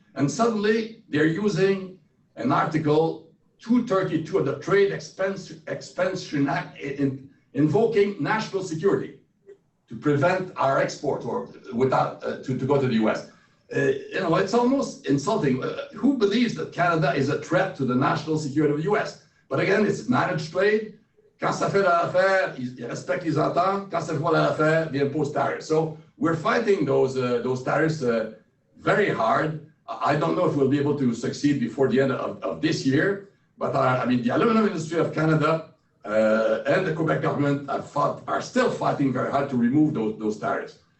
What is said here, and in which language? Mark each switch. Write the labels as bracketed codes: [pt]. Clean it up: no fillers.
[en] And suddenly they're using an article 232 of the Trade Expansion Act invoking national security to prevent our export or without to go to the U.S. It's almost insulting. Who believes that Canada is a threat to the national security of the U.S.? But again, it's managed trade. [fr] Quand ça fait l'affaire, ils respectent les ententes. Quand ça fait pas l'affaire, [en] they impose tariffs. So we're fighting those tariffs very hard. I don't know if we'll be able to succeed before the end of this year. But the aluminum industry of Canada and the Quebec government are still fighting very hard to remove those tariffs.